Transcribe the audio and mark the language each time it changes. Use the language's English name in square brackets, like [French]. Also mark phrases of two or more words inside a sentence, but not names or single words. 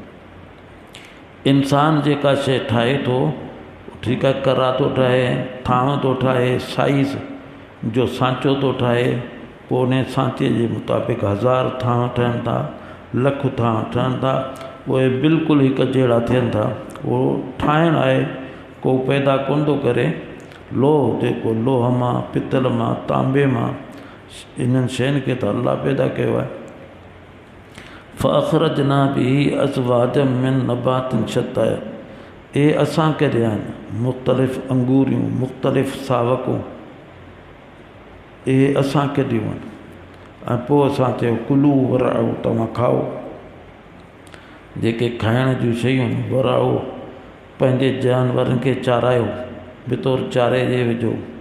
[Sindhi] इंसान जेका शइ ठाहे थो, ठीकु आहे, करा थो ठाहे, थांव थो ठाहे, साइज़ जो सांचो थो ठाहे, पोइ उन सांचे जे मुताबिक़ 1000 थांव ठहनि था, लख थांव ठहनि था, उहे बिल्कुलु हिकु जहिड़ा थियनि था। उहो ठाहिणु आहे, को पैदा कोन थो करे। लोह जेको लोह मां, पितल मां, तांबे मां, इन्हनि शयुनि खे त अल्लाह पैदा कयो आहे। [Arabic] فأخرجنا به أزواجا من نبات شتى. [Sindhi] इहे असां कढिया आहिनि, मुख़्तलिफ़ अंगूरियूं, मुख़्तलिफ़ सावकूं, इहे असां कढियूं आहिनि। ऐं पोइ असां चयो [Arabic] كلوا وارعوا, [Sindhi] तव्हां खाओ। जेके खाइण जूं शयूं वराओ, पंहिंजे जानवरनि खे चारायो, बितौर चारे जे विझो।